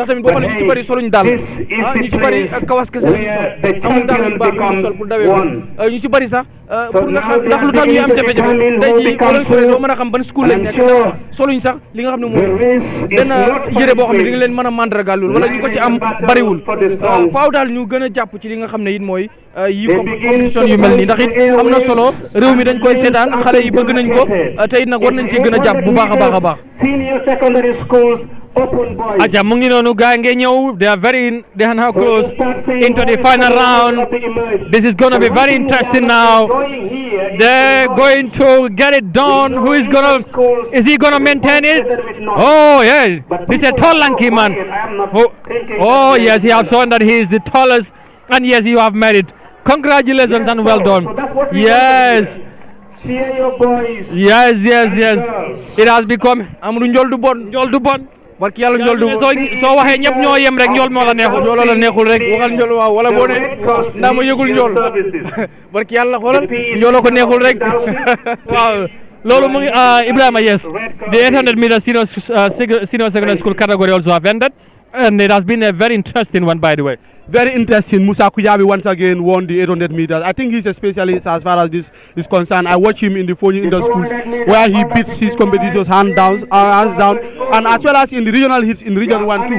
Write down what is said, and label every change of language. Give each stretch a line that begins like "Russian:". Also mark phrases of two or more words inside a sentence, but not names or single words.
Wolof: tamit boo xoolee ñu ci bëri soluñ daal ñu ci bëri kawas kese la ñu sol amul daal yu baax yu ñu sol pour dawee ko ñu ci bëri sax pour nga xam ndax lu tax ñuy am jafe-jafe tey jii boo leen solee doo mën a xam ban school lañ nekk soluñ sax li nga xam ne mooy benn yére boo xam ne di nga leen mën a mandargaal loolu wala ñu ko ci am bëriwul faaw daal ñu gën a jàpp ci li nga xam ne it mooy yi compétition yu mel nii ndax it am na solo réew mi dañ koy seetaan xale yi bëgg nañ ko te it nag war nañ cee gën a jàpp bu baax a baax a baax.
English: Senior secondary schools
Wolof: Aja mu ngi noonu gaa ngi ñëw
English: they are now close into the final round. This is going to be very interesting now. They're going to get it done. Is he gonna maintain it? Oh yeah, this is a tall lanky man. Oh yes, he has shown that he is the tallest, and yes, you have made it. Congratulations and well done. Yes. Yes. It has become
Wolof: Amadou Ndiol du bon barki yàlla Ndiol du soo waxee ñëpp ñoo yem rek Ndiol moo la neexul. Ndiol la neexul rek waxal Ndiol waaw wala boo ne ndaa ma yëgul Ndiol barki yàlla xoolal Ndiol ko neexul rek waaw loolu mu ngi Ibrahima,
English: yes, the 800 meter senior secondary school category also have ended, and it has been a very interesting one, by the way. Very interesting. Musa Kujabi once again won the 800 meters. I think he's a specialist as far as this is concerned. I watch him in the Fonyi Inter schools where he beats his competitors hands down, and as well as in the regional hits in Region 1 too.